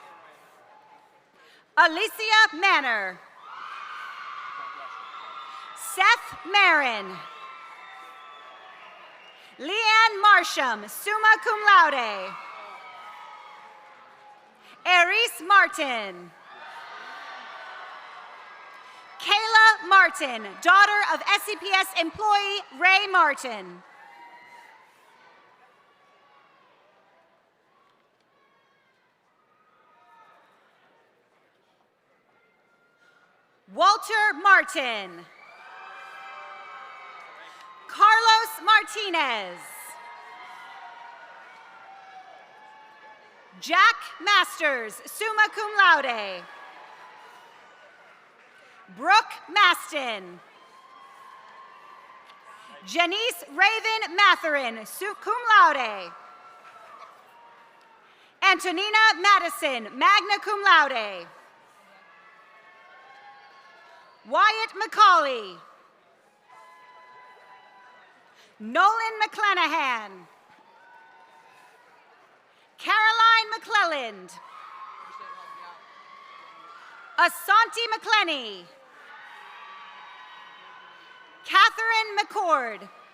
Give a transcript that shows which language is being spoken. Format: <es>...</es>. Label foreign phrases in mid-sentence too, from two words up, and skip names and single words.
<en>Alicia Manor. Seth Marin. Leanne Marsham,</en> <la>summa cum laude.</la> <en>Eris Martin. Kayla Martin, daughter of SCPS employee Ray Martin. Walter Martin. Carlos Martinez. Jack Masters,</en> <la>summa cum laude.</la> <en>Brooke Maston. Janice Raven Matherin,</en> <la>cum laude.</la> <en>Antonina Madison,</en> <la>magna cum laude.</la> <en>Wyatt McCauley. Nolan McClanahan. Caroline McClelland. Asante McClenny. Catherine McCord.</en>